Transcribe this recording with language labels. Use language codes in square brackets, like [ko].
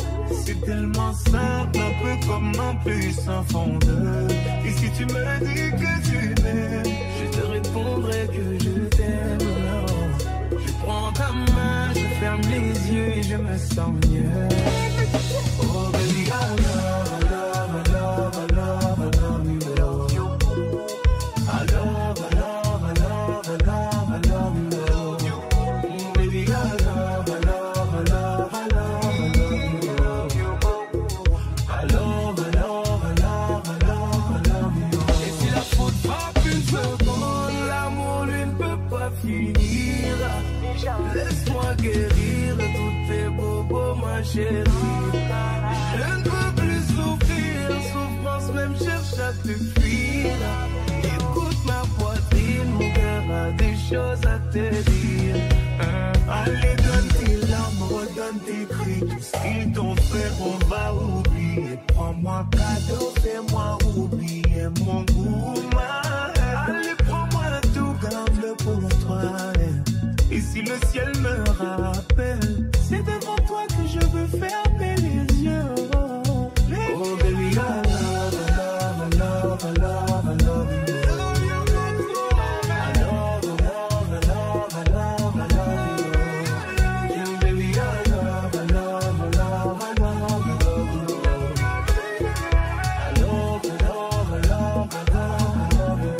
[fr] C'est tellement simple, un peu comme un puissant fondeur. Et si tu me dis que tu m'aimes, je te répondrai que je t'aime. Je prends ta main, je ferme les yeux et je me sens mieux. [en] Oh baby, I love, I love, I love, I love, I love you. I love, I love, I love, I love, I love you. Baby, I love, I love, I love, I love, I love you. I love, I love, I love, I love, I love you. [fr] Et si la faute frappe une seconde, l'amour lui ne peut pas finir. Laisse-moi guérir tous tes bobos, ma chérie. Je ne peux plus souffrir, souffrance même cherche à te fuir. Écoute ma poitrine, mon cœur a des choses à te dire. Allez, donne tes larmes, redonne tes cris. Tout ce qu'ils t'ont fait, on va oublier. Prends-moi cadeau, fais-moi oublier mon goût. Allez, prends-moi tout, garde-le pour toi. Et si le ciel me rappelle, c'est devant toi que je veux fermer les yeux. [en] Oh baby, I love, I love, I love, I love, I love you. I love, I love, I love, I love, I love you. Baby, I love, I love, I love, I love, I love you. I love, I love, I love, I love, I love